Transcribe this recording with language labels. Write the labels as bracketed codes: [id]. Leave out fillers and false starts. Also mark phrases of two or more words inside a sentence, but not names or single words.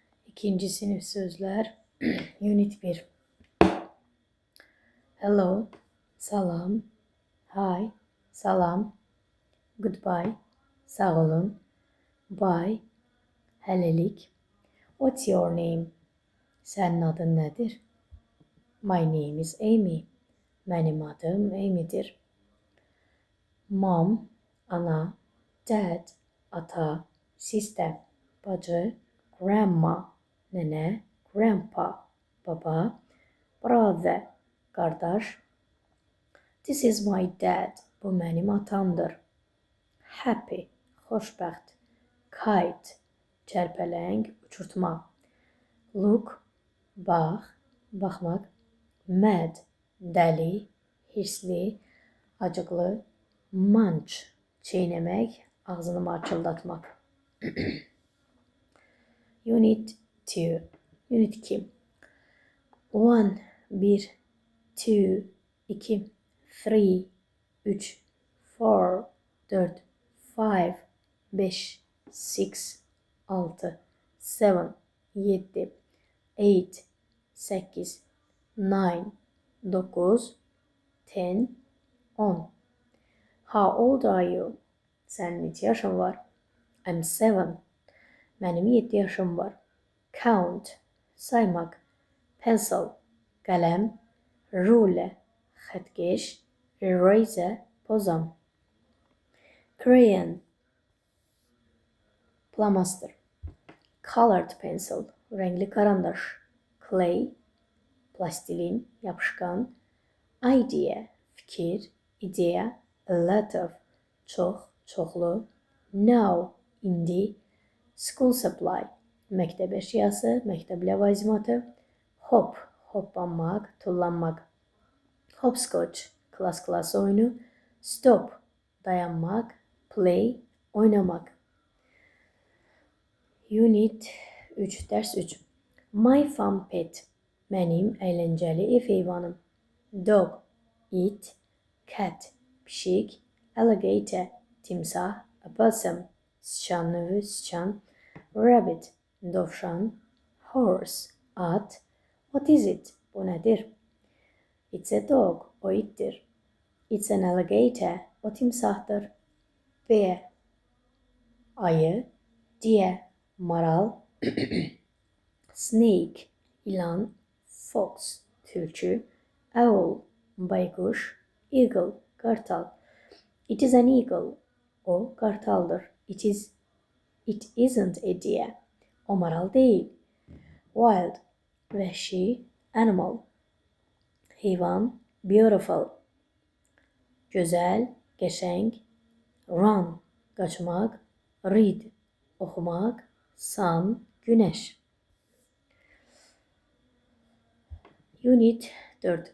[az] İkinci sınıf sözler. Unit 1. Hello, salam, hi, salam, goodbye, sağ olun, bye, hələlik. [en] What's your name? [az] Sənin adın nədir? [en] My name is Amy. [az] Mənim adım Amy'dir. Mom, ana, dad, ata, sister, bacı, grandma, nənə, grandpa, baba, brother, qardaş. [en] This is my dad. [az] Bu mənim atamdır. Happy, xoşbəxt. Kite, çərpələng, uçurtma. Look, bax, baxmaq. Mad, dəli, hirsli, acıqlı. Munch, çiğnemək, ağzını marçıldatmaq. Unit 2. Unit 2. 1, 2, 2, 3, 3, 4, 4, 5, 5, 6, 7, 7, 8, 8, 9, 10. [en] How old are you? [az] Sənin neçə yaşın var? I'm 7. Mənim 7 yaşım var. Count, saymaq. Pencil, qələm. Ruler, xətkeş. Eraser, pozam. Crayon, flomaster. [en] Colored pencil, [az] renkli karandaş. Clay, plastilin, yapışkan. Idea, fikir, ideya. [en] A lot of, [az] çox, çoxlu. Now, indi. [en] School supply, [az] məktəb əşyası, məktəb ləvazimatı. Hop, hoppanmaq, tullanmaq. Hopscotch, klas oyunu. Stop, dayanmaq. Play, oynamaq. Unit 3, dərs 3. [en] My fun pet, [az] mənim əyləncəli ev heyvanım. Dog, it. Cat, pişik. Alligator, timsah. [en] A possum, [az] sıçan növü, sıçan. Rabbit, dovşan. Horse, at. [en] What is it? [az] Bu nədir? [en] It's a dog, [az] o ittir. [en] It's an alligator, [az] o timsahdır. Bear, ayı. Deer, maral. Snake, ilan. Fox, tülkü. Owl, baykuş. Eagle, kartal. [en] It is an eagle, [az] o kartaldır. [en] It isn't a deer, [az] o maral değil. Wild, vəhşi. Animal, heyvan. Beautiful, gözəl, qəşəng. Run, qaçmaq. Read, oxumaq. Sun, günəş. Unit 4.